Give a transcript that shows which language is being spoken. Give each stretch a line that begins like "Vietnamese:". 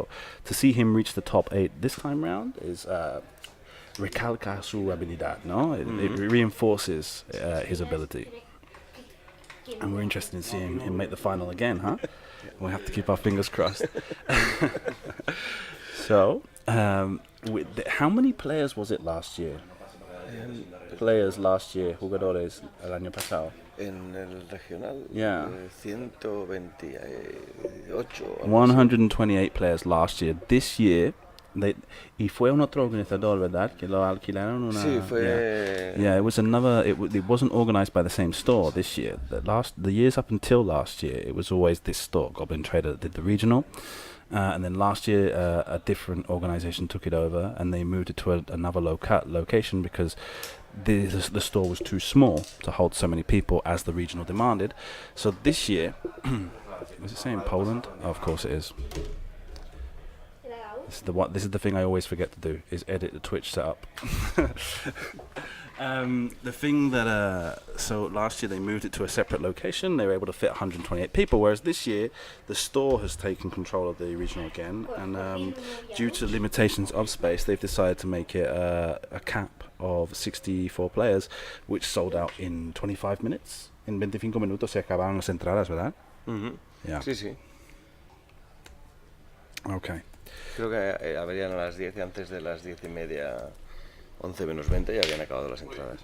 English: So to see him reach the top 8 this time round is...
Spanish: recalca su habilidad, no?
English: It reinforces his ability. And we're interested in seeing him make the final again, huh? We'll have to keep our fingers crossed. So, how many players was it last year? Players last year,
Spanish: jugadores, el año pasado. En el regional,
English: yeah. 128. 128 players last year. This year,
Spanish: y fue un otro organizador, ¿verdad? Que lo alquilaron una... Sí, fue...
English: Yeah, it was another... It wasn't organized by the same store this year. The years up until last year, it was always this store, Goblin Trader, that did the regional. And then last year, a different organization took it over, and they moved it to another location because the store was too small to hold so many people as the regional demanded. So this year... was it saying Poland? Oh, of course it is. This is the thing I always forget to do, is edit the Twitch setup. The thing that so last year they moved it to a separate location. They were able to fit 128 people, whereas this year the store has taken control of the regional again, and due to limitations of space, they've decided to make it a cap of 64 players, which sold out in 25 minutes.
Spanish: En 25 minutos se acabaron las entradas, ¿verdad?
English: Yeah.
Spanish: Sí, sí.
English: Okay.
Spanish: Creo que habrían a las 10 y antes de las 10:30, 11 menos 20, ya habían acabado las entradas.